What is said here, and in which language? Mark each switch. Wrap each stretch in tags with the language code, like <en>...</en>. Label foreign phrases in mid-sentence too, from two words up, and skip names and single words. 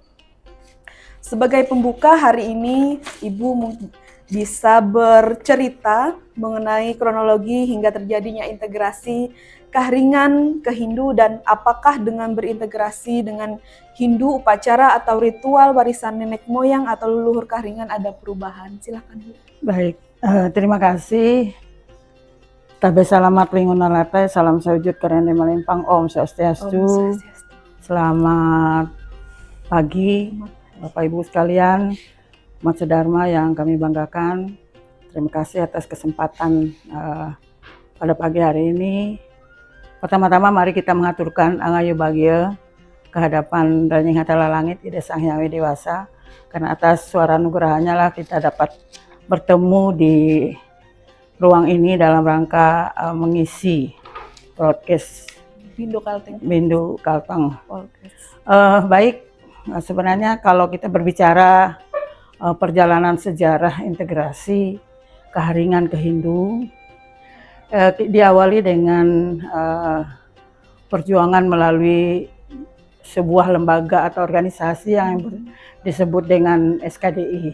<id>Sebagai pembuka hari ini, Ibu bisa bercerita mengenai kronologi hingga terjadinya integrasi Kaharingan ke Hindu, dan apakah dengan berintegrasi dengan Hindu upacara atau ritual warisan nenek moyang atau leluhur Kaharingan ada perubahan? Silakan, Bu. Baik, terima kasih.</id> <nij>Tabe salamat linguna latai, salam sahujud kerende malempang,</nij> <sa>Om Swastiastu.</sa> <id>Selamat pagi Bapak Ibu sekalian, umat sedharma yang kami banggakan. Terima kasih atas kesempatan pada pagi hari ini. Pertama-tama mari kita mengaturkan Angayu Bagia kehadapan Danying Hatala Langit Ida Sang Hyang Widiwasa, karena atas suara nugerahnya lah kita dapat bertemu di ruang ini dalam rangka mengisi broadcast Bindu Kalteng. Baik, sebenarnya kalau kita berbicara perjalanan sejarah integrasi Kaharingan ke Hindu, diawali dengan perjuangan melalui sebuah lembaga atau organisasi yang disebut dengan SKDI.</id>